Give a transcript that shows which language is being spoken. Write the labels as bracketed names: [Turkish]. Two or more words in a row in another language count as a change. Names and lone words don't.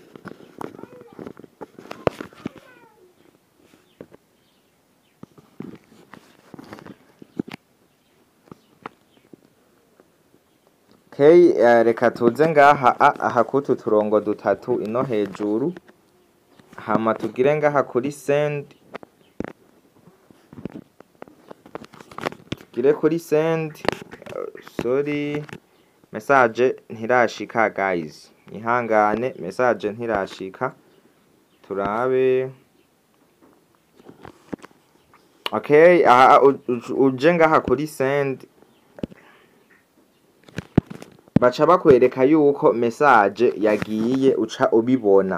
[Rundi] Okay, reka tuze ngaha aha kutu turongo dutatu ino hejuru, hama tugire ngaha kuri send, tugire kuri send. Sorry, message ntirashika guys, ihangane message ntirashika, turabe. Okay, aha uje ngaha kuri send baca bakwereka yuko message yagiye uca ubibona.